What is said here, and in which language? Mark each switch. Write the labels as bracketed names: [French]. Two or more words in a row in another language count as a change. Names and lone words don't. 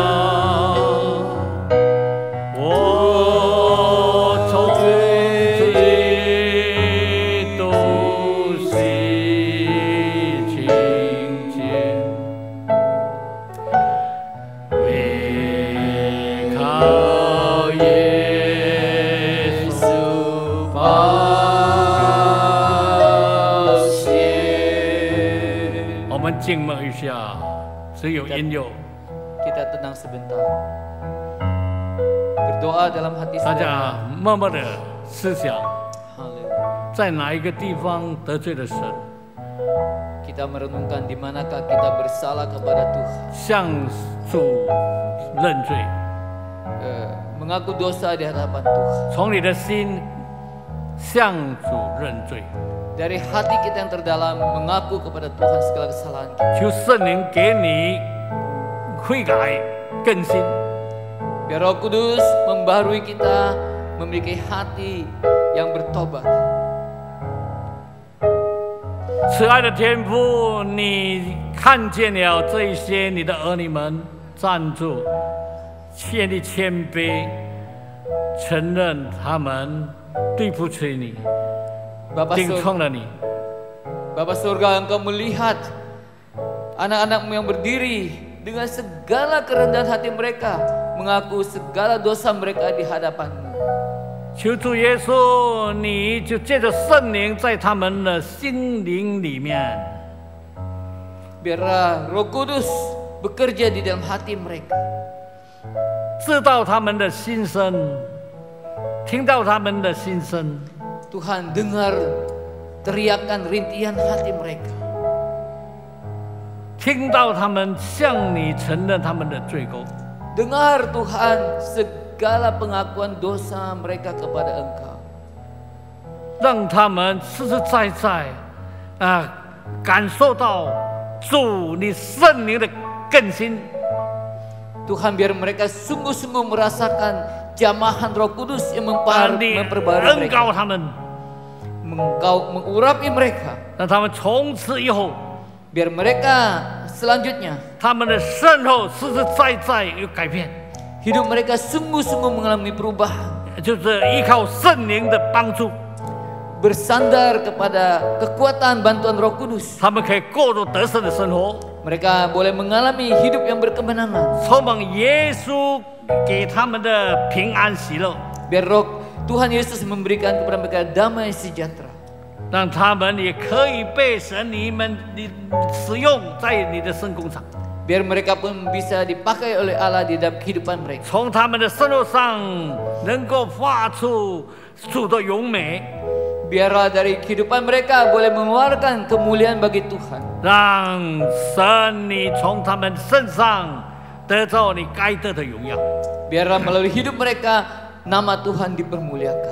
[Chinese] 我从罪都洗清洁，唯靠耶稣宝血。我们静默一下，只有音乐。 [Indonesian] Kita tenang sebentar. Berdoa dalam hati [Chinese] 大 [Indonesian] saudara. [Chinese] 家默默的思想， [Indonesian] Haleluya. [Chinese] 在哪一个地方得罪了神， [Indonesian] Kita merenungkan di manakah kita bersalah kepada Tuhan. [Chinese] 向主认罪， [Indonesian] Mengaku dosa di hadapan Tuhan. [Chinese] 从你的心向主认罪， [Indonesian] Dari hati kita yang terdalam mengaku kepada Tuhan segala kesalahan kita. [Chinese] 求圣灵给你悔改更新， [Indonesian] Biar Roh Kudus membaharui kita memiliki hati yang bertobat. [Chinese] 慈爱的天父，你看见了这一些你的儿女们站住，建立谦卑， 承认他们对不起你，顶撞了你。 [Indonesian] Bapa surga, Engkau melihat anak-anak-Mu yang berdiri dengan segala kerendahan hati mereka, mengaku segala dosa mereka di hadapan-Mu. [Chinese] 求主耶稣，你就借着圣灵在他们的心灵里面， [Indonesian] Biarlah Roh Kudus bekerja di dalam hati mereka. [Chinese] 知道他们的心声，听到他们的心声。 [Indonesian] Tuhan, dengar teriakan rintihan hati mereka. [Chinese] 听到他们向你承认他们的罪过。 [Indonesian] Dengar Tuhan segala pengakuan dosa mereka kepada Engkau. [Chinese] 让他们实实在在感受到主你圣灵的更新。 [Indonesian] Tuhan, biar mereka sungguh-sungguh merasakan jamahan Roh Kudus yang memperbarui mereka. Engkau mengurapi mereka. [Chinese] 让他们从此以后， [Indonesian] biar mereka selanjutnya [Chinese] 他们的生活实实在在有改变， [Indonesian] hidup mereka sungguh-sungguh mengalami perubahan. [Chinese] 就是依靠圣灵的帮助， [Indonesian] bersandar kepada kekuatan bantuan Roh Kudus. [Chinese] 他们可以过着得胜的生活。 [Indonesian] Mereka boleh mengalami hidup yang berkemenangan. [Chinese] 充满耶稣给他们的平安喜乐。 [Indonesian] Biar Roh Tuhan Yesus memberikan kepada mereka damai sejahtera. [Chinese] 让他们也可以被神你使用在你的圣工上。 [Indonesian] Biar mereka pun bisa dipakai oleh Allah di dalam kehidupan mereka. [Chinese] 从他们的生活上能够发出主的荣美。 [Indonesian] Biarlah dari kehidupan mereka boleh mengeluarkan kemuliaan bagi Tuhan. [Chinese] 让神你从他们身上得到你该得的荣耀。 [Indonesian] Biarlah melalui hidup mereka nama Tuhan dipermuliakan.